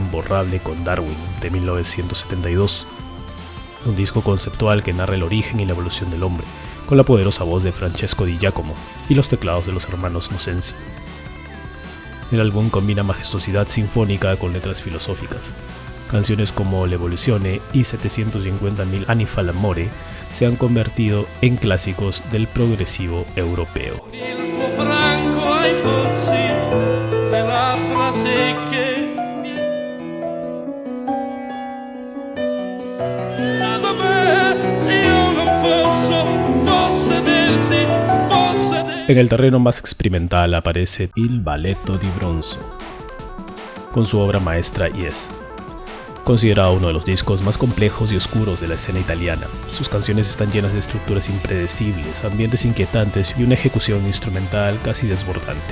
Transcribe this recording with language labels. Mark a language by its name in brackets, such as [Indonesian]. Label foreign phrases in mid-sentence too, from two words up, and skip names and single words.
[Spanish] imborrable con Darwin de 1972, un disco conceptual que narra el origen y la evolución del hombre, con la poderosa voz de Francesco Di Giacomo y los teclados de los hermanos Mosensi. El álbum combina majestuosidad sinfónica con letras filosóficas. Canciones como L'Evoluzione y 750.000 anni fa l'amore se han convertido en clásicos del progresivo europeo. [Italian] Il tuo branco ai pozzi, le labbra secche. Da me io non posso possederti. [Spanish] En el terreno más experimental aparece il Balletto di Bronzo, con su obra maestra Yes, considerado uno de los discos más complejos y oscuros de la escena italiana. Sus canciones están llenas de estructuras impredecibles, ambientes inquietantes y una ejecución instrumental casi desbordante.